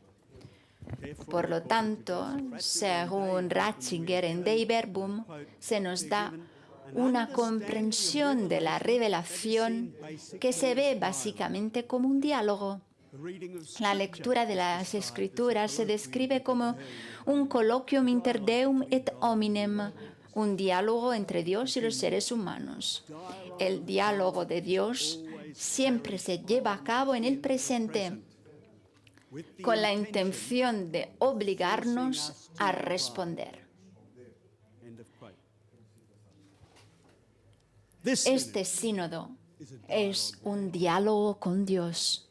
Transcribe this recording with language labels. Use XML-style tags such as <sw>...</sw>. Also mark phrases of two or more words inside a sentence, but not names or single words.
<es>Por lo tanto, según Ratzinger en Dei Verbum, se nos da una comprensión de la revelación que se ve básicamente como un diálogo. La lectura de las Escrituras se describe como un</es> <la>colloquium inter Deum et hominem,</la> <es>un diálogo entre Dios y los seres humanos. El diálogo de Dios siempre se lleva a cabo en el presente, con la intención de obligarnos a responder. Este sínodo es un diálogo con Dios.</es>